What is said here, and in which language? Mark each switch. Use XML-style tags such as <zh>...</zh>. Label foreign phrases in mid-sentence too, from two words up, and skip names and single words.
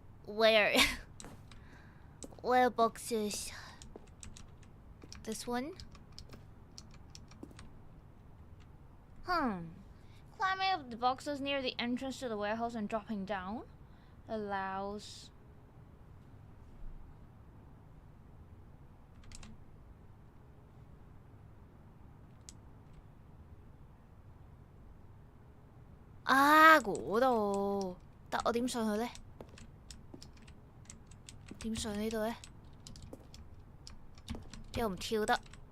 <en>Where? Where boxes? This one? Climbing up the boxes near the entrance to the warehouse and dropping down allows.</en> <yue>嗰度，但我點上去呢？點上呢度呢？又唔跳得。</yue>